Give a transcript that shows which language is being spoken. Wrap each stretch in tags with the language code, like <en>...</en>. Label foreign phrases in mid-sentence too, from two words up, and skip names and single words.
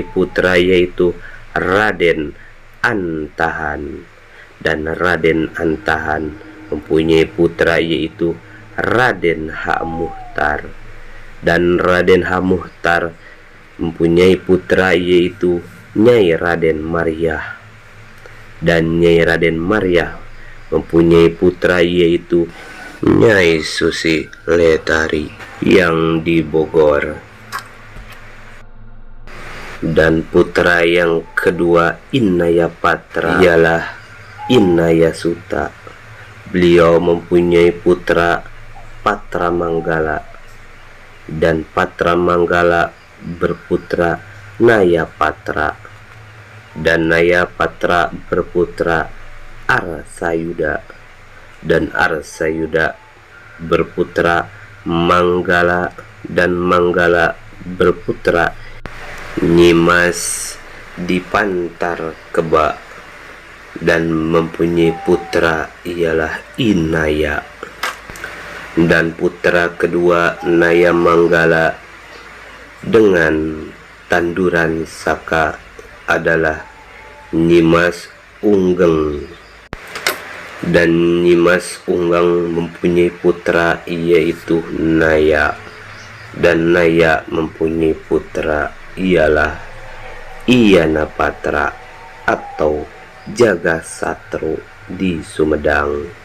<id>putra yaitu Raden Antahan, dan Raden Antahan mempunyai putra yaitu Raden Hak Muhtar, dan Raden Hak Muhtar mempunyai putra yaitu Nyai Raden Maryah, dan Nyai Raden Maryah mempunyai putra yaitu Nyai Susi Letari yang di Bogor. Dan putra yang kedua Inaya Patra ialah Inaya Suta. Beliau mempunyai putra Patra Manggala, dan Patra Manggala berputra Naya Patra, dan Naya Patra berputra Arsayuda, dan Arsayuda berputra Manggala, dan Manggala berputra Nyimas di Pantar Keba, dan mempunyai putra ialah Inaya. Dan putra kedua Naya Manggala dengan Tanduran Saka adalah Nyimas Unggeng, dan Nyimas Unggeng mempunyai putra yaitu Naya, dan Naya mempunyai putra ialah Iyana Patra atau Jaga Satru di Sumedang.</id>